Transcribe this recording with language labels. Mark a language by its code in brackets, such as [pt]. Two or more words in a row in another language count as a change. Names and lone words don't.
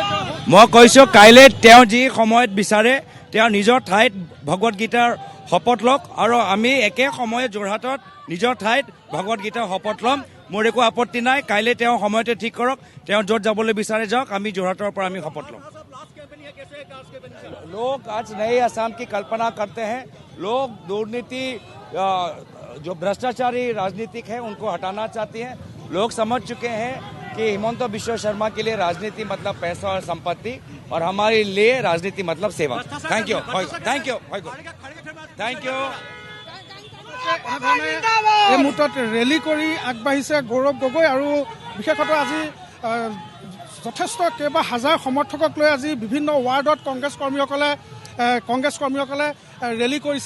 [as] মই কৈছোঁ, কাইলৈ তেওঁ যি সময়ত বিচাৰে তেওঁ নিজৰ ঠাইত ভগৱত গীতাৰ শপত লওক, আৰু আমি একে সময়ে যোৰহাটত নিজৰ ঠাইত ভগৱত গীতাৰ শপত ল'ম। মোৰ একো আপত্তি নাই। কাইলৈ তেওঁ সময়তে ঠিক কৰক, তেওঁ য'ত যাবলৈ বিচাৰে যাওক, আমি যোৰহাটৰ পৰা আমি শপত ল'ম। [hi] लोग आज नए असम की कल्पना करते हैं। लोग दुर्नीति, जो भ्रष्टाचारी राजनीतिक है, उनको हटाना चाहते हैं। लोग समझ चुके हैं कि हिमंत बिश्व शर्मा के लिए राजनीति मतलब पैसा और संपत्ति, और हमारे लिए राजनीति मतलब सेवा। [en] Thank you. [as] এই মুহূৰ্তত ৰেলী কৰি আগবাঢ়িছে গৌৰৱ গগৈ। আৰু বিশেষতঃ আজি যথেষ্ট কেইবা হাজাৰ সমৰ্থকক লৈ আজি বিভিন্ন ৱাৰ্ডত কংগ্ৰেছ কৰ্মীসকলে ৰেলী কৰিছে।